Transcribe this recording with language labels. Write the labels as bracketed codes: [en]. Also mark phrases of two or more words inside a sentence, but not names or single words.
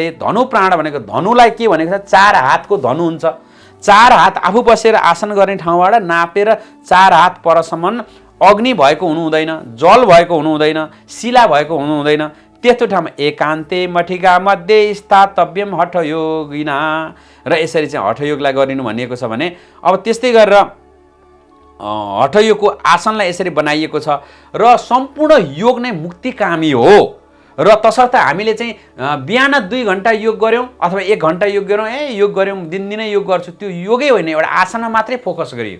[ne] धनु प्राण भनेको धनुलाई के भनेको छ, 4 हातको धनु हुन्छ। 4 हात आफू बसेर आसन गर्ने ठाउँबाट नापेर 4 हात परसम्म अग्नि भएको हुनु हुँदैन, जल भएको हुनु हुँदैन, शिला भएको हुनु हुँदैन। त्यस्तो ठाउँमा [sa] एकान्ते मठिका मध्ये स्थातव्यम हठयोगिना [ne] र यसरी चाहिँ हठयोगलाई गरिनु भनिएको छ भने अब त्यस्तै गरेर हठयोगको आसनलाई यसरी बनाइएको छ र सम्पूर्ण योग नै मुक्तिकामी हो। र तसर्थ हामीले चाहिँ बिहान 2 घण्टा योग गऱ्यौँ अथवा 1 घण्टा योग गऱ्यौँ, योग गऱ्यौँ, दिनदिनै योग गर्छु, त्यो योगै होइन, एउटा आसनमा मात्रै फोकस गरियो।